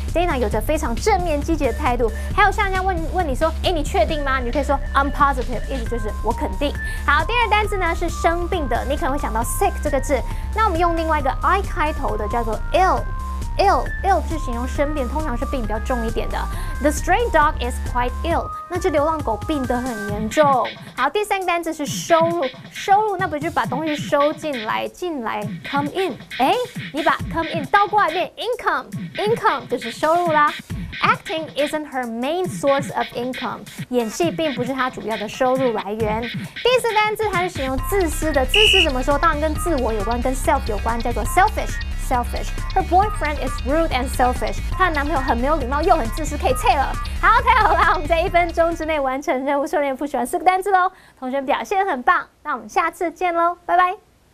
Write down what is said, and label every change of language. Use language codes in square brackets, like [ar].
[zh] Dana 有着非常正面积极的态度。还有像人家问你说，你确定吗？你就可以说 [en] I'm positive， [zh] 意思就是我肯定。好，第二个单字呢是生病的，你可能会想到 sick 这个字。那我们用另外一个 I 开头的，叫做 ill 是形容生病，通常是病比较重一点的。 [en] The stray dog is quite ill， [zh] 那只流浪狗病得很严重。好，第三个单字是收入，那不就把东西收进来come in， 你把 come in 倒过来变 income 就是收入啦。 [en] Acting isn't her main source of income， [zh] 演戏并不是她主要的收入来源。第四单字它是形容自私的，自私怎么说？当然跟自我有关，跟 self 有关，叫做 selfish。 [en] Her boyfriend is rude and selfish。 [zh] 她的男朋友很没有礼貌，又很自私，可以撤了。好，太好啦！我们在1分钟之内完成任务，顺利复习完4个单字喽。同学们表现很棒，那我们下次见喽，拜拜。